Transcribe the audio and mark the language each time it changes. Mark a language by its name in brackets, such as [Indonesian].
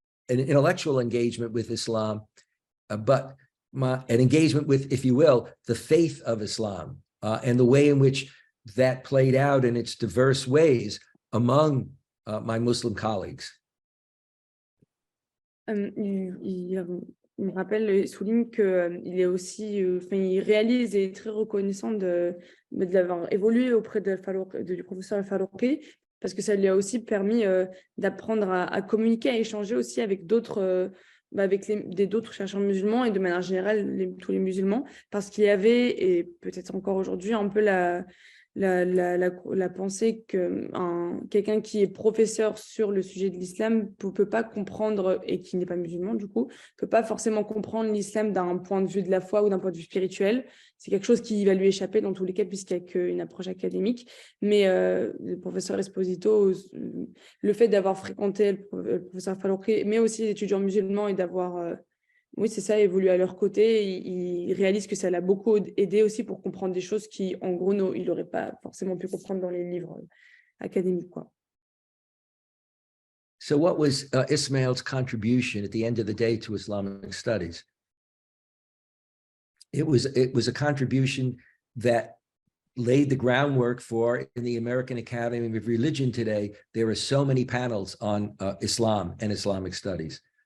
[English] an intellectual engagement with Islam, but an engagement with, if you will, the faith of Islam and the way in which that played out in its diverse ways among my Muslim colleagues. [French] Il me rappelle et souligne qu'il est aussi, il réalise et est très reconnaissant d'avoir évolué auprès du professeur Al-Faruqi, parce que ça lui a aussi permis d'apprendre à communiquer, à échanger aussi avec d'autres d'autres chercheurs musulmans et de manière générale tous les musulmans, parce qu'il y avait, et peut-être encore aujourd'hui, un peu la pensée que quelqu'un qui est professeur sur le sujet de l'islam ne peut pas comprendre, et qui n'est pas musulman du coup, ne peut pas forcément comprendre l'islam d'un point de vue de la foi ou d'un point de vue spirituel. C'est quelque chose qui va lui échapper dans tous les cas puisqu'il n'y a qu'une approche académique. Mais le professeur Esposito, le fait d'avoir fréquenté le professeur Faroukhi, mais aussi les étudiants musulmans et d'avoir... oui, c'est ça, évoluer à leur côté. Il réalise que ça l'a beaucoup aidé aussi pour comprendre des choses qui, en gros, il n'aurait pas forcément pu comprendre dans les livres académiques, quoi. [English] So what was Ismail's contribution at the end of the day to Islamic studies? It was a contribution that laid the groundwork for, in the American Academy of Religion today, there are so many panels on Islam and Islamic studies.